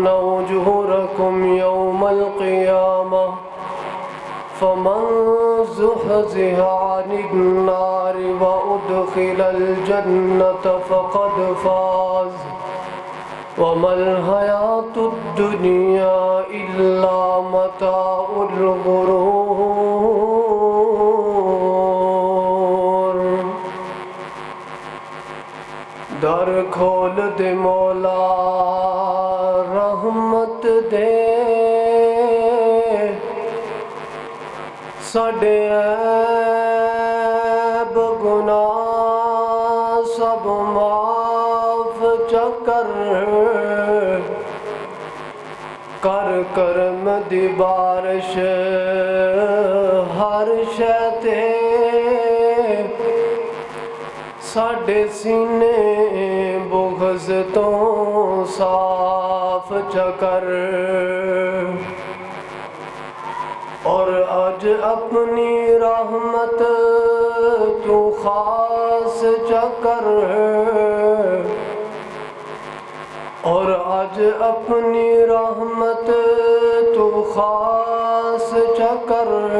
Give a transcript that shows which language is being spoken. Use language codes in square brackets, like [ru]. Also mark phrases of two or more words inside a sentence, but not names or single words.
[ar] أجوركم يوم القيامة فمن زحزح عن النار وأدخل يدخل الجنة فقد فاز وما الحياة الدنيا إلا متاع الغرور۔ [pa] در کھول دے مولا رحمت دے، ساڈے عیب گناہ سب معاف چکر، کر کرم دی بارش ہر شے تے، ساڈے سینے بغض تو صاف چکر، اور اج اپنی رحمت تو خاص چکر، اور اج اپنی رحمت تو خاص چکر،